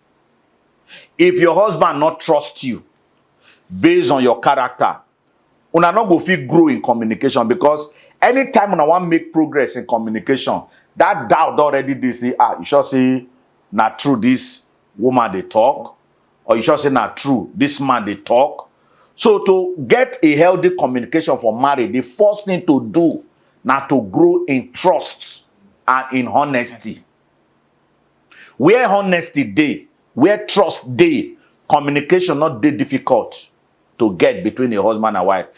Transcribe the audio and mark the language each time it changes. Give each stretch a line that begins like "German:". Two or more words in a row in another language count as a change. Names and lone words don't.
Nigerian Pidgin: If your husband not trust you based on your character, una not go fit grow in communication, because anytime una want make progress in communication, that doubt already dey say, you sure say na true this woman dey talk, or you sure say na true this man dey talk. So to get a healthy communication for marriage, the first thing to do na to grow in trust and in honesty. Where honesty dey, where trust dey, communication not dey difficult to get between a husband and wife.